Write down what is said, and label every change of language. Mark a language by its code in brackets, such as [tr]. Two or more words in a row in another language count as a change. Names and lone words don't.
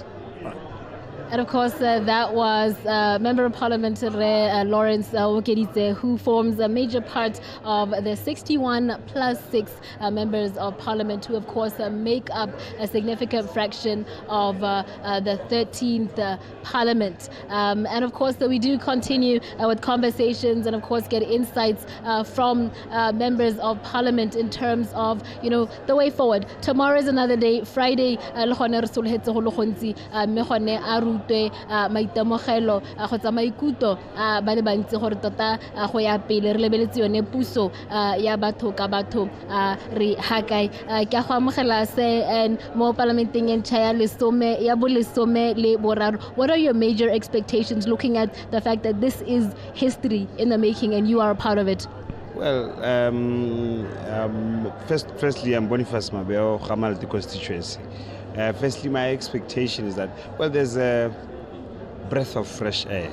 [en] And of course, that was Member of Parliament Lawrence Okeditse, who forms a major part of the 61 plus 6 members of Parliament, who of course make up a significant fraction of the 13th Parliament. And of course, we do continue with conversations and of course get insights from members of Parliament in terms of, the way forward. Tomorrow is another day. Friday, [tn] maitemogelo kgotsa maikuto ba le bantsi gore tota go ya pele re lebeletse yone puso ya batho ka batho re hakae ke go amogela se and mo parlamenteng entšha ya lesome ya bolesome le boraro. [en] What are your major expectations looking at the fact that this is history in the making and you are a part of it? Well, firstly, I'm Boniface Mabeo, Khamalti constituency. Firstly, my expectation is that, well, there's a breath of fresh air.